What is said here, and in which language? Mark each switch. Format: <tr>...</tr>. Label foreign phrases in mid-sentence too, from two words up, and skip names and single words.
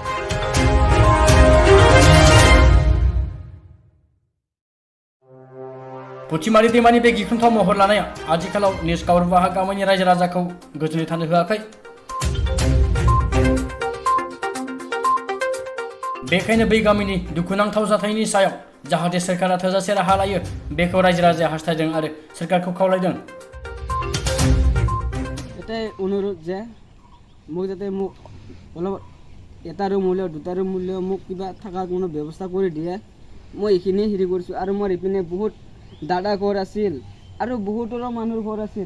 <brx>पथिमारि दैमानि बे गिख्रंथाव महर लानाया आथिखालाव निज गावरबाहा गामिनि रायजो राजाखौ गोजोनै थानो होआखै। बेखायनो बै गामिनि दुखुनांथाव जाथायनि सायाव जाहाथे सोरखारा थोजासे राहा लायो बेखौ रायजो राजाया हास्थायदों आरो सोरखारखौ खावलायदों।</brx> <as>এটাই অনুৰোধ যে মোক যাতে মোক অলপ এটা ৰুম হ'লেও দুটা ৰুম হ'লেও মোক কিবা থকাৰ কোনো ব্যৱস্থা কৰি দিয়ে। মই এইখিনি হেৰি কৰিছোঁ আৰু মোৰ ইপিনে বহুত দাদা ঘৰ আছিল আৰু বহুতৰো মানুহৰ ঘৰ আছিল।</as>